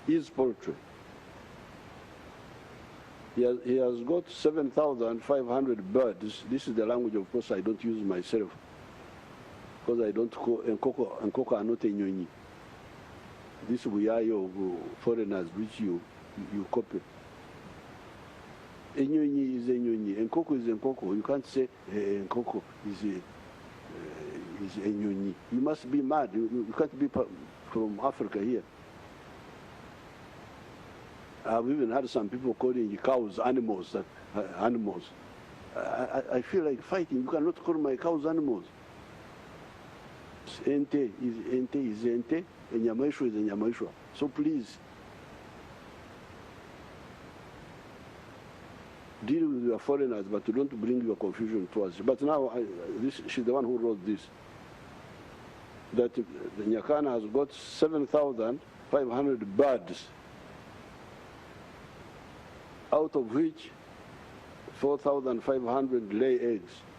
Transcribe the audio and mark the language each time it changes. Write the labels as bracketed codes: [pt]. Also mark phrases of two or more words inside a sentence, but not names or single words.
[en] is poultry. He has got 7,500 birds. This is the language, of course, I don't use myself, because I don't call Nkoko are not enyonyi. This we are of foreigners which you copy. Enyonyi is enyonyi. Nkoko is Nkoko. You can't say Nkoko is enyonyi. You must be mad. You can't be from Africa here. I've even had some people calling cows animals. Animals. I feel like fighting. You cannot call my cows animals. Ente is ente. Enyamaishwa is enyamaishwa. So please, deal with your foreigners, but don't bring your confusion to us. But now, she's the one who wrote this. That the Nyakana has got 7,500 birds, out of which 4,500 lay eggs.